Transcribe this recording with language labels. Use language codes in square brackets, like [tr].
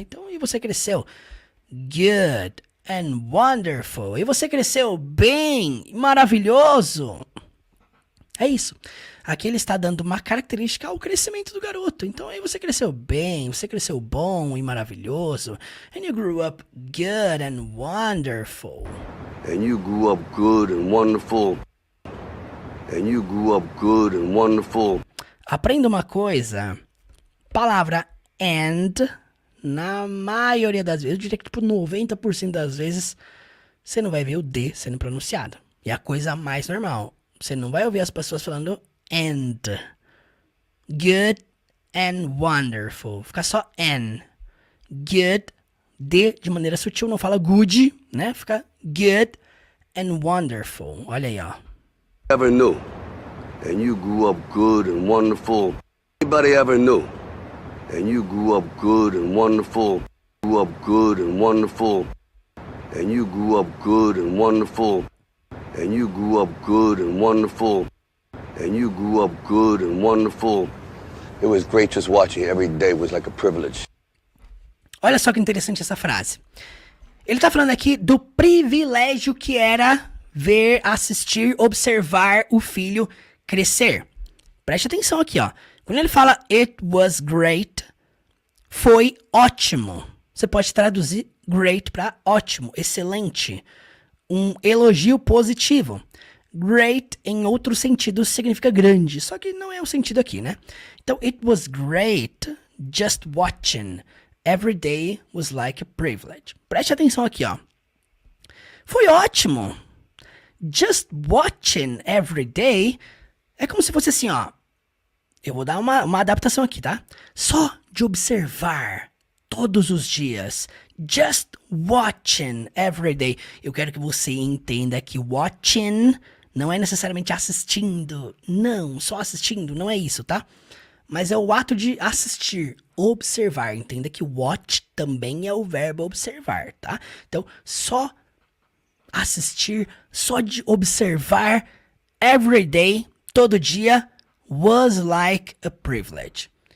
[pt] Então, e você cresceu [en] good and wonderful. [pt] E você cresceu bem, maravilhoso. É isso. Aqui ele está dando uma característica ao crescimento do garoto. Então, aí você cresceu bem, você cresceu bom e maravilhoso. [en] And you grew up good and wonderful. And you grew up good and wonderful. And you grew up good and wonderful. [pt] Aprenda uma coisa. Palavra and, na maioria das vezes, eu diria que tipo 90% das vezes, você não vai ver o D sendo pronunciado. E a coisa mais normal. Você não vai ouvir as pessoas falando and. [en] Good and wonderful. [pt] Fica só N. [en] Good. [pt] D de maneira sutil, não fala good, né? Fica [en] good and wonderful. [pt] Olha aí, ó. [en] Ever knew. And you grew up good and wonderful. Anybody ever knew. And you grew up good and wonderful. Grew up good and wonderful. And you grew up good and wonderful. And you grew up good and wonderful. And you grew up good and wonderful. It was great just watching every day was like a privilege. [pt] Olha só que interessante essa frase. Ele tá falando aqui do privilégio que era ver, assistir, observar o filho crescer. Preste atenção aqui, ó. Quando ele fala [en] it was great, [pt] foi ótimo. Você pode traduzir great para ótimo, excelente. Um elogio positivo. Great, em outro sentido, significa grande. Só que não é o sentido aqui, né? [en] Então, it was great just watching. Every day was like a privilege. [pt] Preste atenção aqui, ó. Foi ótimo. [en] Just watching every day [pt] é como se fosse assim, ó. Eu vou dar uma adaptação aqui, tá? Só de observar todos os dias. [en] Just watching every day. [pt] Eu quero que você entenda que watching não é necessariamente assistindo. Não, só assistindo, não é isso, tá? Mas é o ato de assistir, observar. Entenda que watch também é o verbo observar, tá? Então, só assistir, só de observar every day, todo dia, [en] was like a privilege.